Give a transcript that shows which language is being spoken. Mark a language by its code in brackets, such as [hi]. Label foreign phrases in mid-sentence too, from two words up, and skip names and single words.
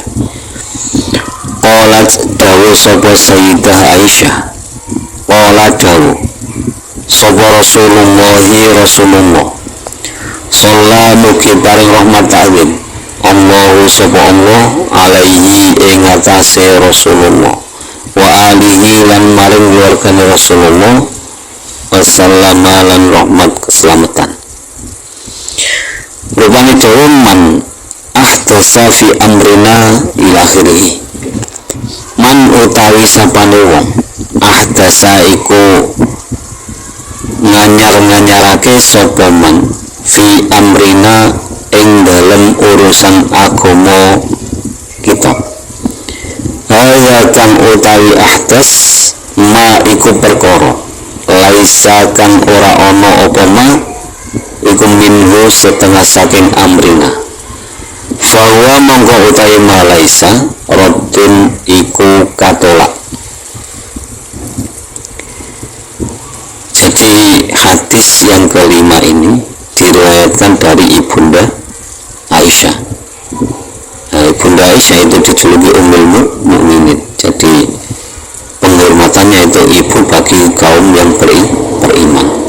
[jv] Qalat dawuh sapa Sayyidah Aisyah, qalat dawuh sapa Rasulullah sallallahu mugi paring rahmat ta'zim Allahu sapa Allah alaihi ing atase Rasulullah [ar] wa alihi [jv] lan maring keluargane Rasulullah wasallama lan rahmat keselamatan. Rupane dawuh [ar] man ahdasa fi amrina ila akhirih. [jv] Man utawi sapane wong ahdasa iku nganyar-nganyarake sapa man [ar] fi amrina [jv] ing dalem urusan agama kita. Haya kang utawi [ar] ahdas ma [jv] iku perkara laisa kang ora ana apa ma iku minhu setengah saking amrina. Fahuwa mongko utawi [ar] ma laisa raddun [jv] iku katolak. [id] Jadi hadis yang kelima ini diriwayatkan dari ibunda Aisyah. Ibunda Aisyah itu dijuluki Ummul Mukminin. Jadi penghormatannya itu ibu bagi kaum yang beriman.